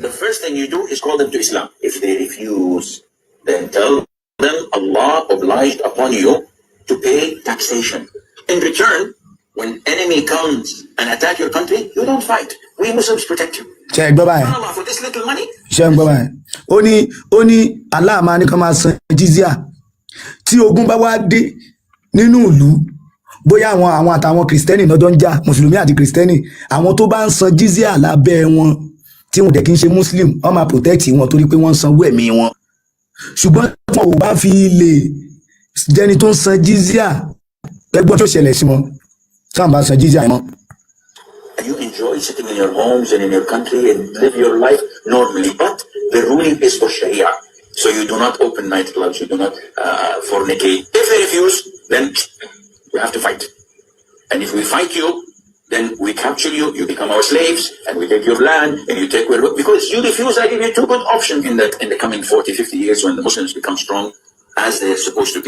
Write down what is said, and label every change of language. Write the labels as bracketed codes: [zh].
[en] The first thing you do is call them to Islam. If they refuse, then tell them Allah obliged upon you to pay taxation. In return, when enemy comes and attack your country, you don't fight. We Muslims protect you. [yo] ṣe é gbọ́ báyìí [en] Allah, for this little money, [yo] ṣe ń gbọ́ báyìí ó ní Allah máa ní kán máa san jizya tí ogun bá wá dé nínú ìlú bóyá àwọn àtàwọn kìrìsìtẹ́nì náà jọ ń jà mùsùlùmí àti kìrìsìtẹ́nì àwọn tó bá ń san jizya lábẹ́ wọn tí wọn dẹ̀ kí ń ṣe muslim wọ́n máa protect wọn torí pé wọ́n ń sanwó ẹ̀mí wọn ṣùgbọ́n tí wọn ò bá fi lè jẹni tó ń san jizya ẹgbọ́n tó ṣẹlẹ̀ sí wọn tí wọn bá san jizya mọ́. [en] you enjoy sitting in your homes and in your country and live your life normally, but the ruling is for Sharia. So you do not open nightclubs, you do not fornicate. If they refuse, then we have to fight. And if we fight you, then we capture you, you become our slaves, and we take your land, and you take where, because you refuse, I give you two good options in the coming 40, 50 years when the Muslims become strong as they're supposed to be.